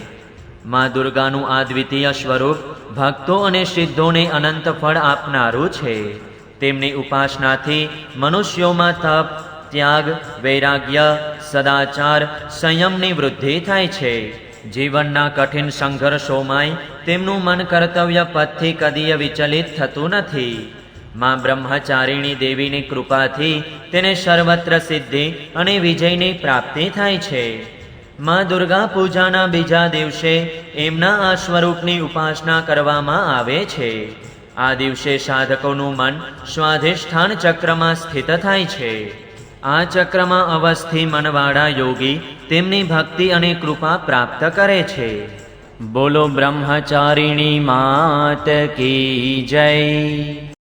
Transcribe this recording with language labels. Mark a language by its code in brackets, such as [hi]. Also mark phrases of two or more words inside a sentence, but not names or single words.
[gu] મા દુર્ગાનું આ દ્વિતીય સ્વરૂપ ભક્તો અને સિદ્ધોને અનંત ફળ આપનારું છે। તેમની ઉપાસનાથી મનુષ્યોમાં તપ, ત્યાગ, વૈરાગ્ય, સદાચાર, સંયમની વૃદ્ધિ થાય છે। જીવનના કઠિન સંઘર્ષોમાંય તેમનું મન કર્તવ્ય પથથી કદીય વિચલિત થતું નથી। માં બ્રહ્મચારિણી દેવીની કૃપાથી તેને સર્વત્ર સિદ્ધિ અને વિજયની પ્રાપ્તિ થાય છે। માં દુર્ગા પૂજાના બીજા દિવસે એમના આ સ્વરૂપની ઉપાસના કરવામાં આવે છે। આ દિવસે સાધકોનું મન સ્વાધિષ્ઠાન ચક્રમાં સ્થિત થાય છે। આ ચક્રમાં અવસ્થી મનવાળા યોગી તેમની ભક્તિ અને કૃપા પ્રાપ્ત કરે છે। [hi] बोलो ब्रह्मचारिणी मात की जय।